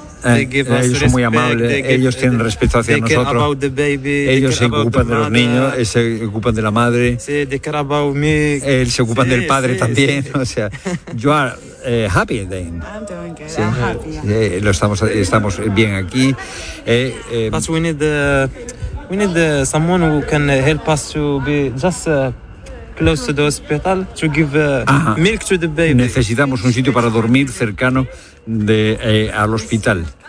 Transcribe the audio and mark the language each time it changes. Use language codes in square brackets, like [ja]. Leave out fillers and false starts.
[es] Ellos son muy amables, ellos tienen respeto hacia nosotros, ellos se ocupan de los niños, se ocupan de la madre, ellos se ocupan del padre también, o sea, [en] you are happy then. I'm doing good, I'm happy. [es] Estamos bien aquí. [en] But we need someone who can help us to be just... close to the hospital to give milk to the baby. [es] Necesitamos un sitio para dormir cercano de al hospital.